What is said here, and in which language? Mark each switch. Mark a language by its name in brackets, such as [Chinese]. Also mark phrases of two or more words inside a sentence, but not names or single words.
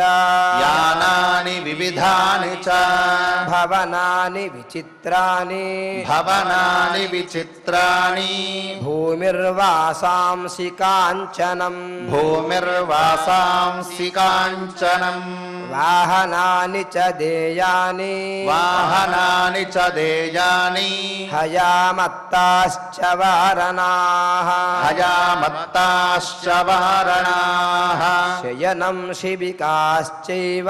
[Sanskrit] यानानि विविधानि च भवनानि विचित्राणि भवनानि विचित्राणि भूमिर्वासांसि काञ्चनम् भूमिर्वासांसि काञ्चनम् वाहनानि च देयानि वाहनानि च देयानि हयामत्ताश्च वारणाः हयामत्ताश्च वारणाः शयनं शिबिकाश्चैव